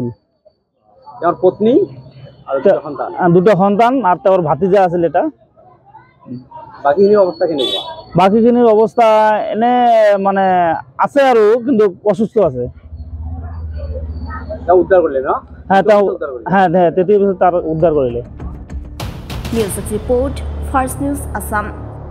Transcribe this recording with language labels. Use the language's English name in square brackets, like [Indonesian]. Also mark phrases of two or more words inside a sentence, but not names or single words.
[Assamese] তেওঁৰ পত্নী আৰু 2টা সন্তান আৰু তেওঁৰ ভাতিজা আছিল এটা। বাকীখিনিৰ অৱস্থা কেনেকুৱা? বাকীখিনিৰ অৱস্থা এনে মানে আছে আৰু কিন্তু অসুস্থ আছে। উদ্ধাৰ কৰিলে ন? হ্যাঁ 33 বছর তার উদ্ধার করিলে। [English] News report, First News Assam.